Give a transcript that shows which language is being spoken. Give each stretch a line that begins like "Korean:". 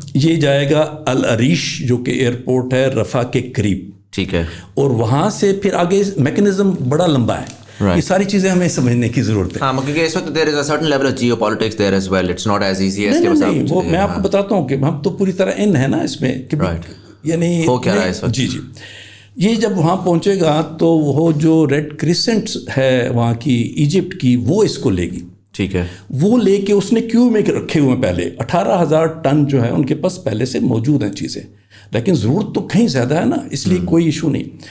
Urdu: یہ جائے گا العریش جو کہ ایئرپورٹ ہے رفح کے قریب. ٹھیک ہے. اور وہاں سے پھر آگے میکنزم بڑا لمبا ہے. یہ ساری چیزیں ہمیں سمجھنے کی ضرورت ہے. ہاں, کیونکہ اس وقت
English: there is a certain level of geopolitics there as well. It's not as easy as
Urdu: کہ بس نہیں, وہ میں آپ کو بتاتا ہوں کہ ہم تو پوری طرح ان ہے نا اس میں, یعنی ہو کیا رہا ہے اس وقت. جی یہ جب وہاں پہنچے گا تو وہ جو ریڈ کریسنٹ ہے وہاں کی ایجپٹ کی, وہ اس کو لے گی. ٹھیک ہے. وہ لے کے اس نے کیو میں رکھے ہوئے ہیں پہلے 18,000 ٹن جو ہے ان کے پاس پہلے سے موجود ہیں چیزیں, لیکن ضرورت تو کہیں زیادہ ہے نا, اس لیے کوئی ایشو نہیں.